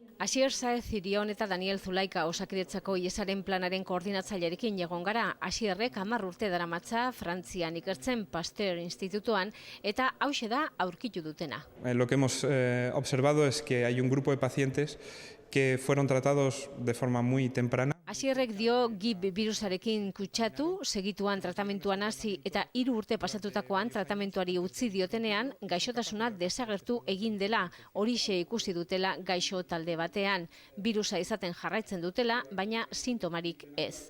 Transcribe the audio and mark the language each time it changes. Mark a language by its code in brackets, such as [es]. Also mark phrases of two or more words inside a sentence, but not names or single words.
[eu] Asier Saez Zirion eta Daniel Zulaika Osakidetzako IESaren planaren koordinatzailearekin egon gara. Asierrek 10 urte daramatza Frantzian ikertzen Pasteur Institutuan eta hauxe da aurkitu dutena. [es] Lo que hemos observado es que hay un grupo de pacientes que fueron tratados de forma muy temprana. [eu] Asierrek dio GIP birusarekin kutsatu, segituan tratamentuan hasi eta 3 urte pasatutakoan tratamentuari utzi diotenean gaixotasuna desagertu egin dela, horixe ikusi dutela gaixo talde batean. Birusa izaten jarraitzen dutela, baina sintomarik ez.